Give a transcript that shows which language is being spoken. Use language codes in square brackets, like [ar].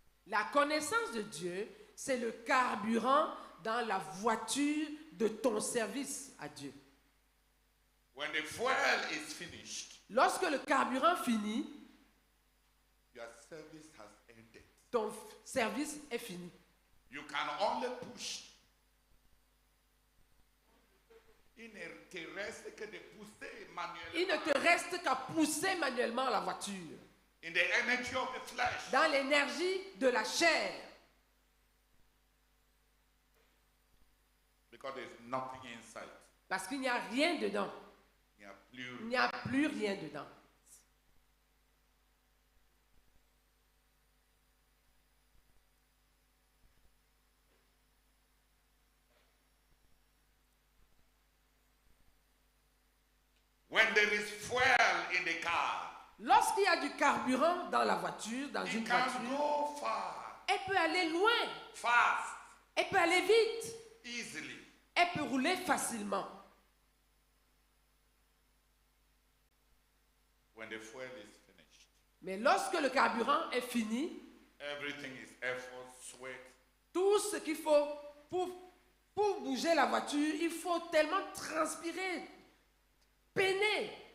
[fr] La connaissance de Dieu, c'est le carburant dans la voiture de ton service à Dieu. [en] When the fuel is finished, [fr] Lorsque le carburant finit, [en] your service has ended. [fr] ton service est fini. [en] You can only push. [fr] Il ne te reste que de pousser Il ne manuellement te reste qu'à pousser manuellement la voiture [en] in the energy of the flesh. [fr] dans l'énergie de la chair. [en] Because there's nothing inside. [fr] Parce qu'il n'y a rien dedans. Il n'y a plus. Il n'y a plus rien dedans. [en] When there is fuel in the car, [fr] Lorsqu'il y a du carburant dans la voiture, dans [en] it [fr] une [en] can [fr] voiture, [en] go far, [fr] elle peut aller loin, [en] fast, [fr] elle peut aller vite, [en] easily. [fr] elle peut rouler facilement. [en] When the fuel is finished, [fr] Mais lorsque le carburant est fini, [en] everything is effort, sweat. [fr] tout ce qu'il faut pour bouger la voiture, il faut tellement transpirer, peiner.